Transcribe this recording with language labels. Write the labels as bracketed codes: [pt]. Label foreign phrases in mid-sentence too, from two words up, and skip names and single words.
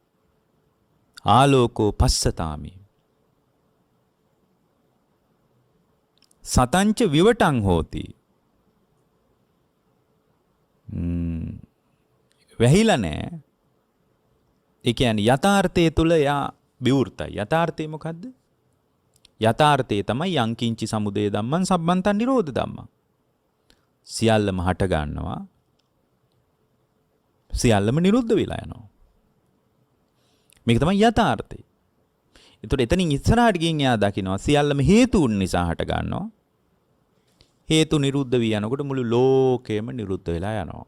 [pi] ආලෝකෝ පස්සතාමි. සතංච විවටං හෝති. [si] වැහිලා නෑ. ඒ කියන්නේ යථාර්ථය තුල යා විවෘතයි. යථාර්ථය මොකද්ද? යථාර්ථය තමයි [pi] යංකින්චි සමුදය ධම්මං සම්බන්තං නිරෝධ ධම්මං. [si] සියල්ලම හට ගන්නවා. සියල්ලම නිරුද්ධ වෙලා යනවා. මේක තමයි යථාර්ථය. ඒතකොට එතනින් ඉස්සරහට ගින් එයා දකිනවා සියල්ලම හේතුන් නිසා හට ගන්නවා. හේතු නිරුද්ධ වී යනකොට මුළු ලෝකෙම නිරුද්ධ වෙලා යනවා.